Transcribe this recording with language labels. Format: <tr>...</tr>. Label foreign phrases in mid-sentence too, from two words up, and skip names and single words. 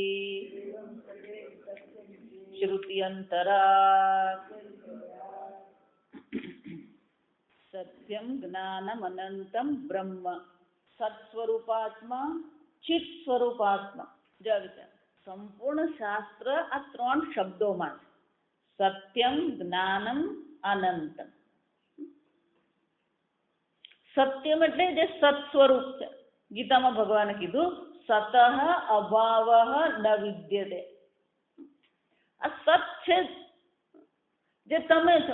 <sa>श्रुत्यन्तरात् सत्यं ज्ञानम अनंतम ब्रह्म सत्स्वरूपात्मा चित स्वरूपात्मा</sa> <gu>જો વિચાર સંપૂર્ણ શાસ્ત્ર આ 3 શબ્દોમાં</gu> <sa>सत्यम् ज्ञानम् अनन्तम्.</sa> <gu>સત્યમ એટલે જે સત સ્વરૂપ છે. ગીતામાં ભગવાને કીધું</gu> <sa>सतः अभावः न विद्यते.</sa> <gu>આ સત છે જે તમે છો.</gu>